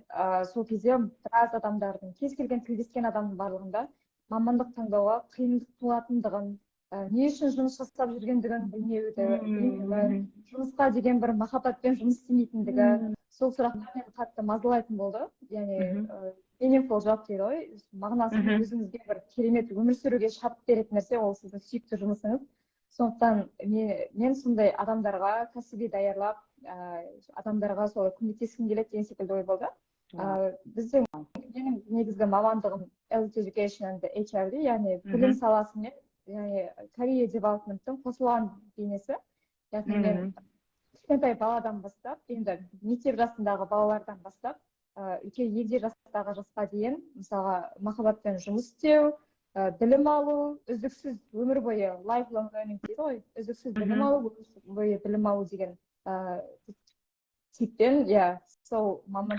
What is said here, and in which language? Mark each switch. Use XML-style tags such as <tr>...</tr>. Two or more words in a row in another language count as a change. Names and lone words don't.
<kk>Сол кезде біраз адамдардың, кез келген тілдескен адамның барлығында мамандық таңдауға қиындық туатындығын, не үшін жұмыс жасап жүргендігін білмеуді, жұмысқа деген бір махаббатпен жұмыс істемейтіндігі, сол сұрақтар мені қатты мазалайтын болды. Яғни</kk> <en>meaningful job</en> <kk>дейді ғой, мағынасы өзіңізге бір керемет өмір сүруге шабыт беретін нәрсе, ол сіздің сүйікті жұмысыңыз. Сондықтан мен сондай адамдарға кәсіби даярлап, адамдарға солай көмектескім келеді деген секілді ой болды. Менің негізгі мамандығым</kk> <en>Health Education and HR,</en> <kk>яғни білім саласымен, яғни</kk> <en>career development-</en> <kk>тың қосылған бейнесі. Яғни мен кішкентай баладан бастап, енді мектеп жасындағы балалардан бастап, егде жастағы жасқа дейін, мысалға махаббатпен жұмыс істеу, білім алу, үздіксіз өмір бойы</kk> <en>lifelong learning</en> <kk>дейді ғой, үздіксіз білім алу, өмір бойы білім алу деген типпен, сол мамандық</kk>